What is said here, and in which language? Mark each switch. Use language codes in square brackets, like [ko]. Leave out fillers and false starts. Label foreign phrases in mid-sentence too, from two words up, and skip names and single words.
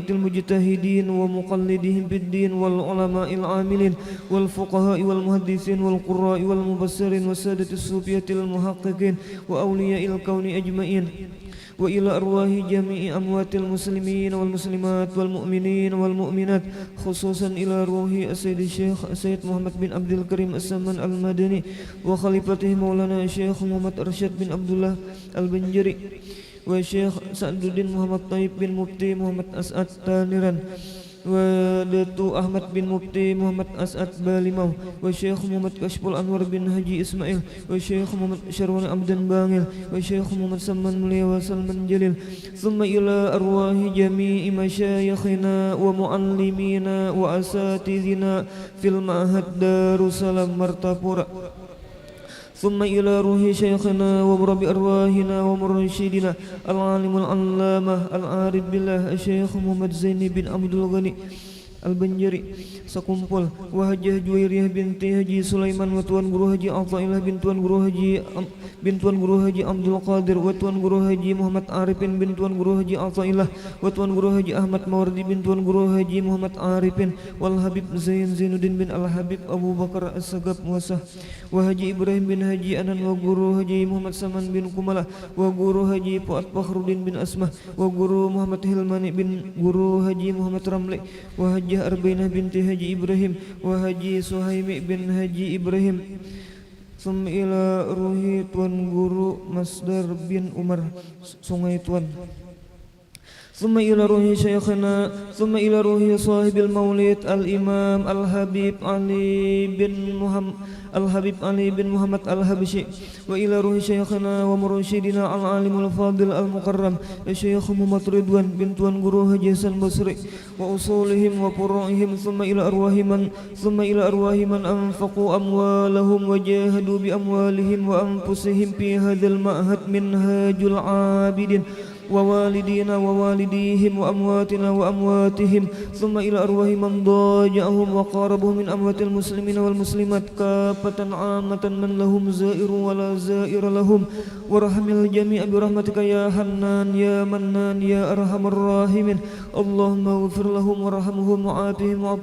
[ar] المجتهدين ومقلدهم بالدين والعلماء العاملين والفقهاء والمحدثين والقراء والمبصرين والسادة الصوفية المحققين وأولياء الكون أجمعين وإلى أرواح جميع أموات المسلمين والمسلمات والمؤمنين والمؤمنات خصوصا إلى روح السيد الشيخ السيد محمد بن عبد الكريم السمان المدني وخليفته مولانا الشيخ محمد أرشد بن عبد الله البنجري والشيخ سعد الدين محمد طيب بن مفتي محمد أسعد تانيران ودatu Ahmad bin Mufti Muhammad As'ad Balimau wa Syekh Muhammad Kashful Anwar bin Haji Ismail wa Syekh Muhammad Syarwan Abdan Bangil wa Syekh Muhammad Saman Mulia wa Salman Jalil ثم إلى أرواح جميع مشايخنا و معلمينا و أساتذتنا في المعهد Darussalam Martapura ثم إلى روح شيخنا ومربي أرواحنا ومرشدنا العالم العلامة العارف بالله الشيخ محمد زين بن عبد الغني Al-Banjari sekumpul wa Hajjah Juwairiyah binti Haji Sulaiman wa Tuan Guru Haji Athaillah bin Tuan Guru Haji Abdul Qadir wa Tuan Guru Haji Muhammad Arifin bin Tuan Guru Haji Athaillah wa Tuan Guru Haji Ahmad Mawardi bin Tuan Guru Haji Muhammad Arifin wal Habib Zain Zainuddin bin Al-Habib Abu Bakar As-Sagab Wasah wa Haji Ibrahim bin Haji Anan wa Guru Haji Muhammad Saman bin Kumala wa Guru Haji Fuad Fakhruddin bin Asmah wa Guru Muhammad Hilmani bin Guru Haji Muhammad Ramli wa Haji Arbainah binti Haji Ibrahim wa Haji Suhaimi bin Haji Ibrahim ثم إلى روح Tuan Guru Masdar bin Umar Sungai Tuan ثم إلى روح شيخنا ثم إلى روح صاحب المولد الإمام الحبيب Ali bin Muhammad al-Habsyi وإلى روح شيخنا ومرشدنا العالم الفاضل المكرم Syekh Muhammad Ridwan bin Tuan Guru Haji Hasan Basri وأصولهم وفروعهم ثم إلى أرواح من أنفقوا أموالهم وجاهدوا بأموالهم وأنفسهم في هذا المعهد minhajul abidin ووالدينا ووالديهم وأمواتنا وأمواتهم ثم إلى أرواح من ضاجعهم وقاربهم من أموات المسلمين والمسلمات كافة عامة من لهم زائر ولا زائر لهم وارحم الجميع برحمتك يا حنان يا منان يا أرحم الراحمين اللهم اغفر لهم وارحمهم وعافهم واعف